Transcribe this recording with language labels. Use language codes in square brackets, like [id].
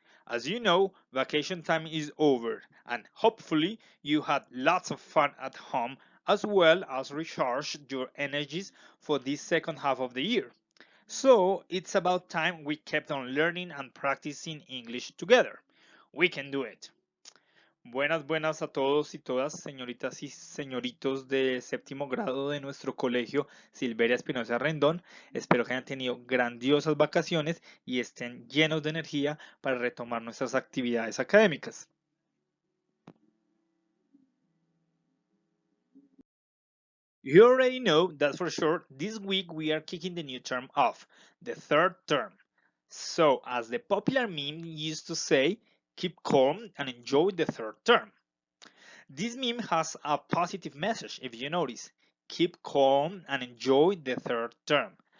[en] As you know, vacation time is over and hopefully you had lots of fun at home as well as recharged your energies for this second half of the year. So it's about time we kept on learning and practicing English together. We can do it. [es] Buenas a todos y todas, señoritas y señoritos de séptimo grado de nuestro colegio Silveria Espinosa Rendón. Espero que hayan tenido grandiosas vacaciones y estén llenos de energía para retomar nuestras actividades académicas. [en] You already know that for sure this week we are kicking the new term off, the third term. So, as the popular meme used to say, keep calm and enjoy the third term. This meme has a positive message if you notice. Keep calm and enjoy the third term.